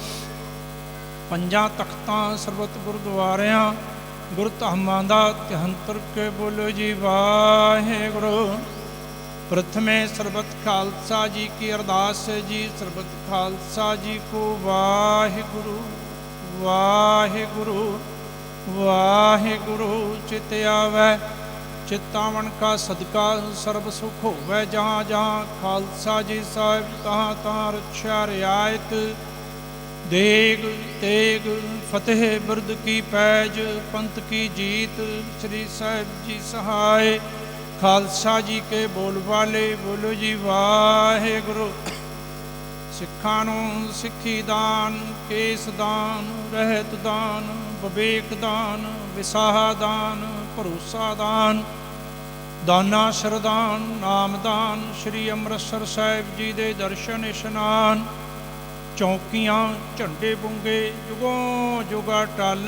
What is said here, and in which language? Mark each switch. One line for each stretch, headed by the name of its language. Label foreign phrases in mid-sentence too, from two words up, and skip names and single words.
Punjabi: ਪੰਜਾਂ ਤਖਤਾਂ ਸਰਬਤ ਗੁਰਦੁਆਰਿਆਂ ਗੁਰਧਾਮਾਂ ਦਾ ਧਿਆੰਤਰ ਕੇ ਬੋਲੋ ਜੀ ਵਾਹਿਗੁਰੂ। ਪ੍ਰਥਮੇ ਸਰਬਤ ਖਾਲਸਾ ਜੀ ਕੀ ਅਰਦਾਸ ਹੈ ਜੀ। ਸਰਬਤ ਖਾਲਸਾ ਜੀ ਕੋ ਵਾਹਿਗੁਰੂ ਵਾਹਿਗੁਰੂ ਵਾਹਿਗੁਰੂ। ਚਿਤ ਆਵੈ ਚਿਤਾਵਨ ਕਾ ਸਦਕਾ ਸਰਬ ਸੁਖ ਹੋਵੈ। ਜਹਾਂ ਜਹਾਂ ਖਾਲਸਾ ਜੀ ਸਾਹਿਬ ਤਹਾਂ ਤਹਾਂ ਰਛਿਆ ਰਿਆਇਤ। ਦੇਗ ਤੇਗ ਫਤਹਿ ਬਿਰਦ ਕੀ ਪੈਜ, ਪੰਥ ਕੀ ਜੀਤ। ਸ੍ਰੀ ਸਾਹਿਬ ਜੀ ਸਹਾਇ। ਖਾਲਸਾ ਜੀ ਕੇ ਬੋਲ ਵਾਲੇ ਬੋਲੋ ਜੀ ਵਾਹਿਗੁਰੂ। ਸਿੱਖਾਂ ਨੂੰ सिੱਖੀ ਦਾਨ, ਕੇਸ ਦਾਨ, ਰਹਿਤ ਦਾਨ, ਵਿਵੇਕ ਦਾਨ, ਵਿਸਾਹ ਦਾਨ, ਭਰੋਸਾ ਦਾਨ, ਦਾਨਾ ਸ਼ਰਦਾਨ, ਨਾਮਦਾਨ। ਸ਼੍ਰੀ ਅੰਮ੍ਰਿਤਸਰ ਸਾਹਿਬ ਜੀ ਦੇ ਦਰਸ਼ਨ ਇਸ਼ਨਾਨ। ਚੌਕੀਆਂ ਝੰਡੇ ਬੁੰਗੇ ਜੁਗੋਂ ਜੁਗਾ ਟਲ।